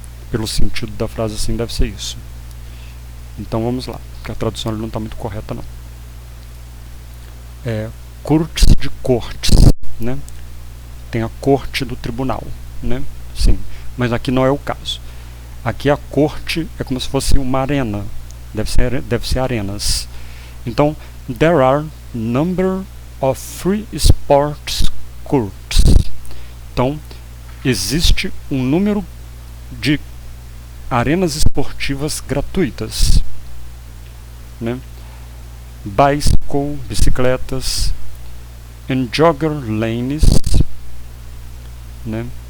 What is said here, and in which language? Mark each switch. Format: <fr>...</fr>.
<pt>Pelo sentido da frase, assim, deve ser isso. Então vamos lá, porque a tradução não está muito correta, não. Courts de cortes, né? Tem a corte do tribunal, né? Sim, mas aqui não é o caso. Aqui a corte é como se fosse uma arena, deve ser arenas.</pt> <en>Então, there are number of free sports courts.</en> <pt>Então, existe um número de arenas esportivas gratuitas, né?</pt> <en>Bicycle, bicicletas, and jogger lanes, né?</en>